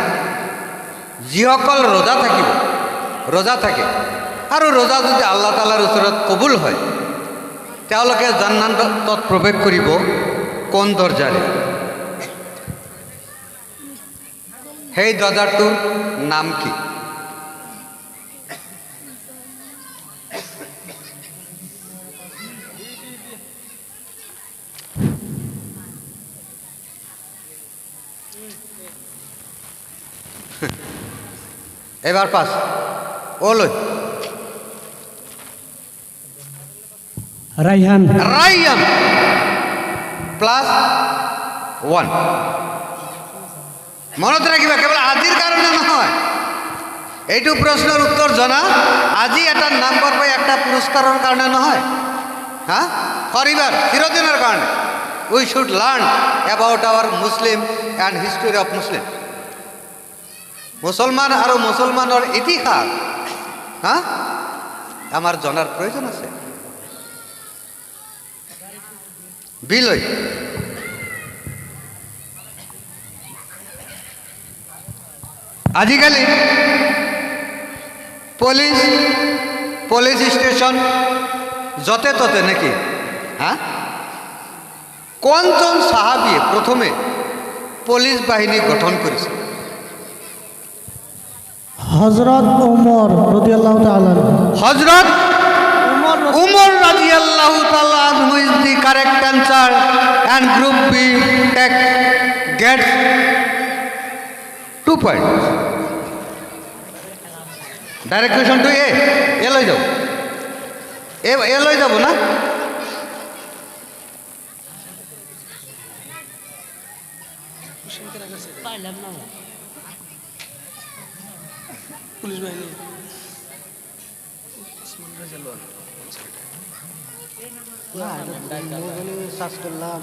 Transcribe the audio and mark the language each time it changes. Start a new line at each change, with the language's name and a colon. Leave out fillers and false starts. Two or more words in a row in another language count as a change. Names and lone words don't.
Assamese: যিসকল ৰোজা থাকিব, ৰোজা থাকে আৰু ৰোজা যদি আল্লাহ তাআলাৰ ওচৰত কবুল হয়, তেওঁলোকে জান্নাতত প্ৰৱেশ কৰিব কোন দৰজাৰে? সেই দরজাটোর নাম কি? এবার পাস ওলই রাইহান। রাইয়ান +1। মনত রাখিবা, কেবল আজিৰ কাৰণে নহয়। এইটো প্ৰশ্নৰ উত্তৰ জনা আজি এটা নাম্বাৰ পাই একটা পুৰস্কাৰৰ কাৰণে নহয়, হা পৰিবাৰ চিৰদিনৰ কাৰণে।
English: we should learn about our Muslim and history of Muslim.
Assamese: মুছলমান আৰু মুছলমানৰ ইতিহাস হা আমাৰ জনাৰ প্ৰয়োজন আছে। বিলৈ আজিকালি পুলিশ স্টেশন যতে ততে নাকি, হ্যাঁ কোনজন সাহাবিয়ে প্রথমে পুলিশ বাহিনী গঠন করেছে? হজরত ওমর
Arabic: رضي الله تعالى.
Assamese: হজরত ওমর
English: Umar
Arabic: رضي الله تعالى عنه
English: is the correct answer, and group B gets 2 points. Direct question to A. A
Assamese: লই যাও। A লই যাব না?
Bangla: পুলিশ বাহিনী সার্চ করলাম